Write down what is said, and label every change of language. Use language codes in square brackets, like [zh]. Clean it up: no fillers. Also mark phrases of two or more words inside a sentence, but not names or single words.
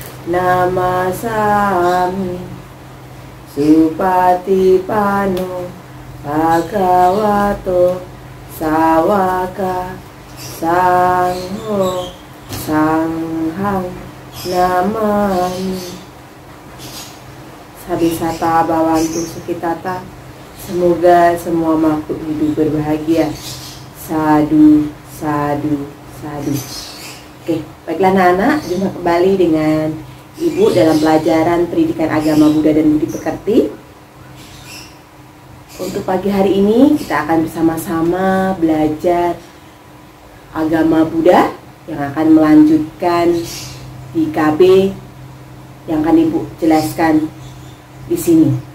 [pi] Namasami Supatipano Bhagavato Sawaka Sangho Sanghang Namami Sabisata Bawantu Sukitata. [id] Semoga semua makhluk hidup berbahagia. [pi] Sadu, sadu, sadu. [id] Oke, baiklah anak-anak, jumpa kembali dengan Ibu dalam pelajaran pendidikan agama Buddha dan Budi Pekerti. Untuk pagi hari ini kita akan bersama-sama belajar agama Buddha yang akan melanjutkan di KB yang akan Ibu jelaskan di sini.